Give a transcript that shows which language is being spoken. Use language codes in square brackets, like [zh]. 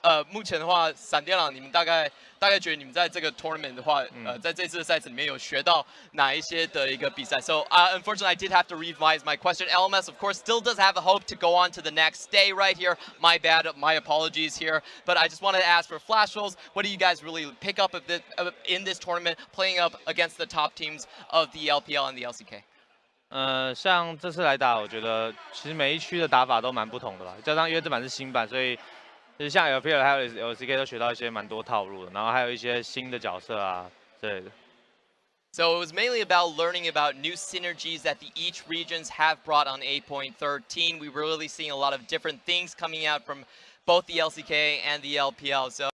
[zh] 目前的话，闪电狼你们大概觉得你们在这个 tournament 的话，在这次的赛事里面有学到哪一些的一个比赛 ？ [en] So unfortunately, I did have to revise my question. LMS, of course, still does have a hope to go on to the next day right here. My bad, my apologies here. But I just wanted to ask for Flash Wolves, what do you guys really pick up in this tournament, playing up against the top teams of the LPL and the LCK? [zh] 像这次来打，我觉得其实每一区的打法都蛮不同的吧。加上因为这版是新版，所以其实像 LPL 还有 LCK 都学到一些蛮多套路的，然后还有一些新的角色啊之类的。 [en] So it was mainly about learning about new synergies that each regions have brought on 8.13. We were really seeing a lot of different things coming out from both the LCK and the LPL. So